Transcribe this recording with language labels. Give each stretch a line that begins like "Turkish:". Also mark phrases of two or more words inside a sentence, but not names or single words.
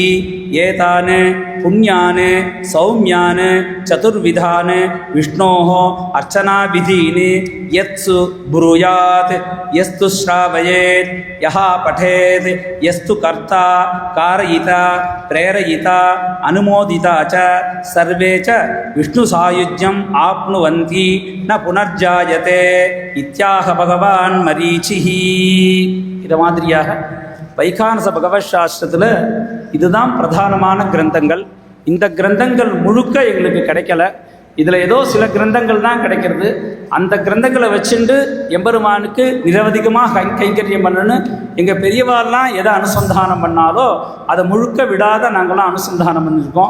Sanskrit: एतान् पुण्यान् सौम्यान् चतुर्विधान् विष्णोः अर्चनाविधीन् यत्सु ब्रूयात् यस्तु श्रावयेत् यः पठेत् यस्तु कर्ता कारयिता प्रेरयिता अनुमोदिता च सर्वे च विष्णुसायुज्यम् आप्नुवन्ति न पुनर्जायते इत्याह भगवान् मरीचिः।
Tamil: इद மாதிரியாக வைகானச பகவத் சாஸ்திரத்தில் இதுதான் பிரதானமான கிரந்தங்கள். இந்த கிரந்தங்கள் முழுக்க எங்களுக்கு கிடைக்கல. இதில் ஏதோ சில கிரந்தங்கள் தான் கிடைக்கிறது. அந்த கிரந்தங்களை வச்சுட்டு எம்பெருமானுக்கு நிரவதிகமாக கைங்கரியம் பண்ணணுன்னு எங்கள் பெரியவாரெலாம் எதை அனுசந்தானம் பண்ணாலோ அதை முழுக்க விடாத நாங்களாம் அனுசந்தானம் பண்ணியிருக்கோம்.